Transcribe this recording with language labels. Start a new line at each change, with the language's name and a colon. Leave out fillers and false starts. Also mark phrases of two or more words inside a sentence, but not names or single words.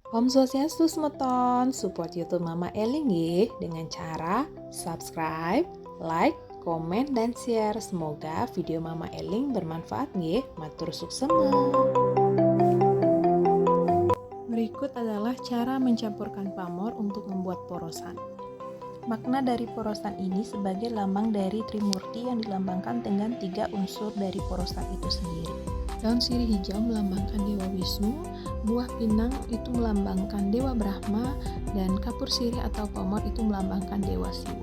Balinese: Om Swastiastu semeton,
Indonesian: support YouTube Mama Eling nggih dengan cara subscribe, like, komen, dan share. Semoga video Mama Eling bermanfaat nggih.
Balinese: Matur suksema.
Indonesian: Berikut adalah cara mencampurkan pamor untuk membuat porosan. Makna dari porosan ini sebagai lambang dari Trimurti yang dilambangkan dengan 3 unsur dari porosan itu sendiri. Daun sirih hijau melambangkan Dewa Wisnu, buah pinang itu melambangkan Dewa Brahma, dan kapur sirih atau pamor itu melambangkan Dewa Siwa.